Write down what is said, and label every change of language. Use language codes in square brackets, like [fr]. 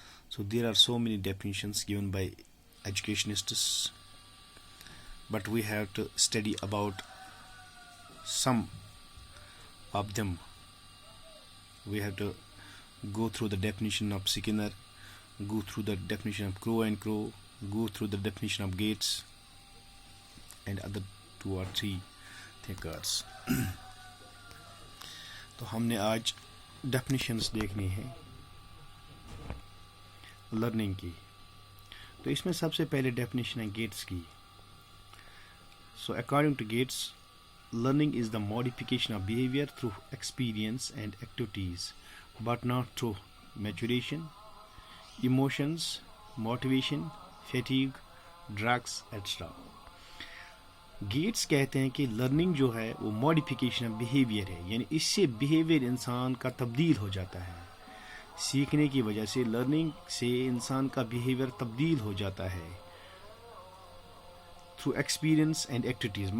[en] So there are so many definitions given by educationists, but we have to study about some of them. We have to go through the definition of Skinner, go through the definition of Crow and Crow, go through the definition of Gates and other 2 or 3 thinkers. [ur] تو ہم نے آج definitions دیکھنی ہیں learning کی. تو اس میں سب سے پہلے ڈیفینیشن ہے گیٹس کی. [en] So according to Gates, learning is the modification of behavior through experience and activities, but not through maturation, emotions, motivation, fatigue, drugs, etc. [ur] Gates کہتے ہیں کہ لرننگ جو ہے وہ [en] modification of behaviour [ur] ہے, یعنی اس سے بیہیویئر انسان کا تبدیل ہو جاتا ہے. سیکھنے کی وجہ سے, لرننگ سے انسان کا بیہیویئر تبدیل ہو جاتا ہے [en] Through experience and activities.